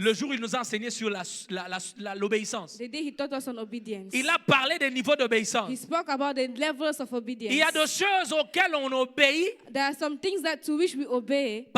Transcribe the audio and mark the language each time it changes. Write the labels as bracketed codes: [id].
[fr] le jour où il nous a enseigné sur l'obéissance. [en] the day he taught us on obedience, [fr] Il a parlé des niveaux [en] he [fr] d'obéissance. [en] spoke about the levels of obedience. [fr] Il y a des choses auxquelles on obéit [en] There are some things that to which we obey